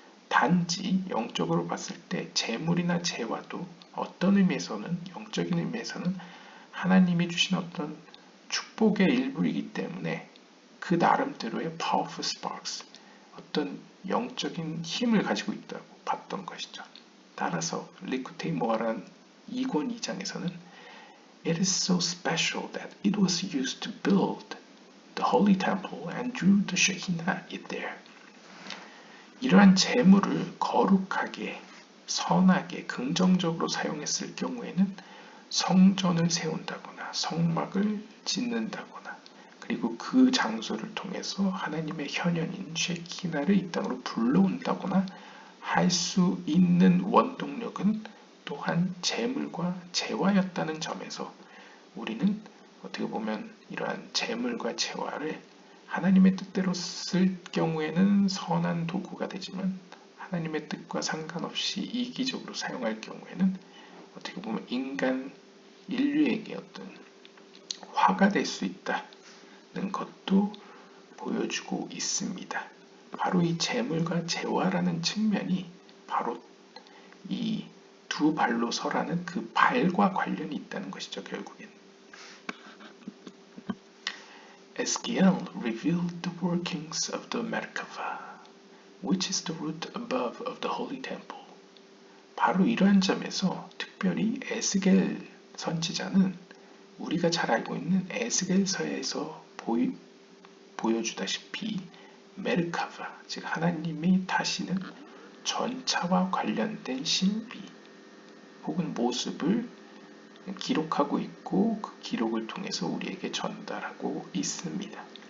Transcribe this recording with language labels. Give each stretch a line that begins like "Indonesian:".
Korean: 단지 영적으로 봤을 때 재물이나 재화도 어떤 의미에서는 영적인 의미에서는 하나님이 주신 어떤 축복의 일부이기 때문에 그 나름대로의
English: powerful sparks,
Korean: 어떤 영적인 힘을 가지고 있다고 봤던 것이죠. 따라서 리쿠테이 모아란 2권 2장에서는
English: It is so special that it was used to build the holy temple and drew the Shekinah it there.
Korean: 이러한 재물을 거룩하게, 선하게, 긍정적으로 사용했을 경우에는 성전을 세운다거나 성막을 짓는다거나 그리고 그 장소를 통해서 하나님의 현현인 쉐키나를 이 땅으로 불러온다거나 할 수 있는 원동력은 또한 재물과 재화였다는 점에서 우리는 어떻게 보면 이러한 재물과 재화를 하나님의 뜻대로 쓸 경우에는 선한 도구가 되지만 하나님의 뜻과 상관없이 이기적으로 사용할 경우에는 어떻게 보면 인류에게 어떤 화가 될 수 있다. 것도 보여주고 있습니다. 바로 이 재물과 재화라는 측면이 바로 이 두 발로 서라는 그 발과 관련이 있다는 것이죠. 결국엔.
English: Eskiel revealed the workings of the Merkava, which is the root above of the Holy Temple.
Korean: 바로 이러한 점에서 특별히 에스겔 선지자는 우리가 잘 알고 있는 에스겔서에서 보여주다시피 메르카바, 즉 하나님이 다시는 전차와 관련된 신비 혹은 모습을 기록하고 있고 그 기록을 통해서 우리에게 전달하고 있습니다.